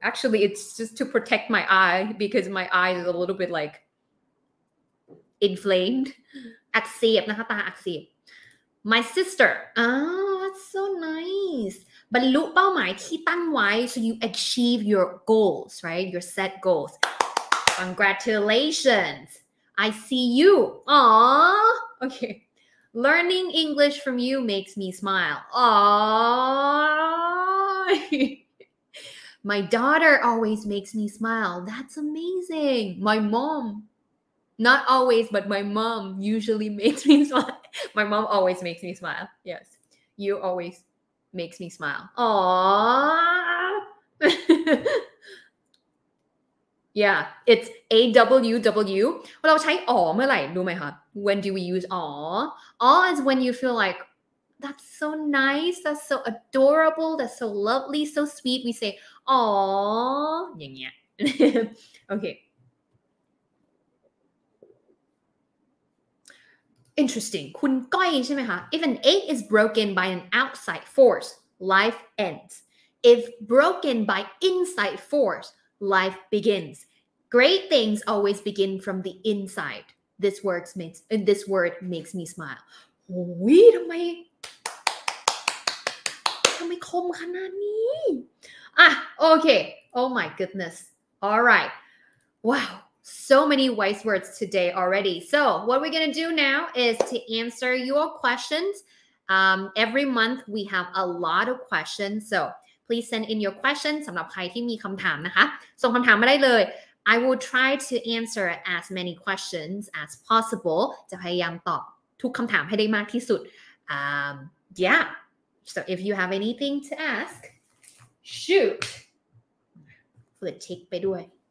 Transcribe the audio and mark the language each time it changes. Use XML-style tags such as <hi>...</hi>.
<en>Actually, it's just to protect my eye because my eye is a little bit like inflamed.</en> <th>อักเสบนะคะตาอักเสบ</th> <en>My sister. Oh, that's so nice.</en> <th>บรรลุเป้าหมายที่ตั้งไว้</th> <en>so you achieve your goals, right? Your set goals. Congratulations. I see you. Aww. Okay. Learning English from you makes me smile. Aww. My daughter always makes me smile. That's amazing. My mom. Not always, but my mom usually makes me smile. My mom always makes me smile. Yes. You always makes me smile. Aww. Yeah, it's AWW.</en> <th>เราใช้อ๋อเมื่อไหร่รู้ไหมคะ</th> <en>When do we use อ๋อ อ๋อ is when you feel like that's so nice, that's so adorable, that's so lovely, so sweet. We say</en> <th>อ๋ออย่างเงี้ย</th> <en>Okay. Interesting.</en> <th>คุณก้อยใช่ไหมคะ</th> <en>If an egg is broken by an outside force, life ends. If broken by inside force, life begins. Great things always begin from the inside. This word makes me smile.</en> <th>โอ้ยทำไมคมขนาดนี้okay.</th> <en>Oh my goodness. All right. Wow. So many wise words today already. So what we're going to do now is to answer your questions. Every month we have a lot of questions. So please send in your questions</en> <th>สำหรับใครที่มีคำถามนะคะส่งคำถามมาได้เลย</th> <en>I will try to answer as many questions as possible</en> <th>จะพยายามตอบทุกคำถามให้ได้มากที่สุด</th> <en>yeah so if you have anything to ask shoot</en> <th>เปิดเช็คไปด้วย</th>